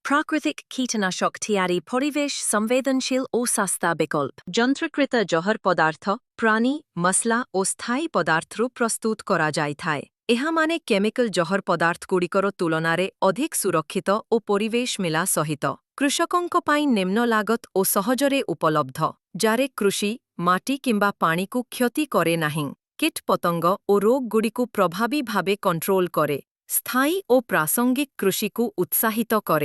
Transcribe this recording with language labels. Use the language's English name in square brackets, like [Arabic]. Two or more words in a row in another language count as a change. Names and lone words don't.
[Odia] ପ୍ରାକୃତିକ କୀଟନାଶକ ତିଆରି ପରିବେଶ ସମ୍ବେଦନଶୀଳ ଓ ଶସ୍ତା ବିକଳ୍ପ ଯନ୍ତ୍ରକୃତ ଜହର ପଦାର୍ଥ ପ୍ରାଣୀ ମସଲା ଓ ସ୍ଥାୟୀ ପଦାର୍ଥରୁ ପ୍ରସ୍ତୁତ କରାଯାଇଥାଏ। ଏହା ମାନେ କେମିକାଲ ଜହର ପଦାର୍ଥଗୁଡ଼ିକର ତୁଳନାରେ ଅଧିକ ସୁରକ୍ଷିତ ଓ ପରିବେଶ ମିଲା ସହିତ କୃଷକଙ୍କ ପାଇଁ ନିମ୍ନ ଲାଗତ ଓ ସହଜରେ ଉପଲବ୍ଧ, ଯାରେ କୃଷି ମାଟି କିମ୍ବା ପାଣିକୁ କ୍ଷତି କରେ ନାହିଁ, କୀଟ ପତଙ୍ଗ ଓ ରୋଗଗୁଡ଼ିକୁ ପ୍ରଭାବୀ ଭାବେ କଣ୍ଟ୍ରୋଲ କରେ, ସ୍ଥାୟୀ ଓ ପ୍ରାସଙ୍ଗିକ କୃଷିକୁ ଉତ୍ସାହିତ କରେ।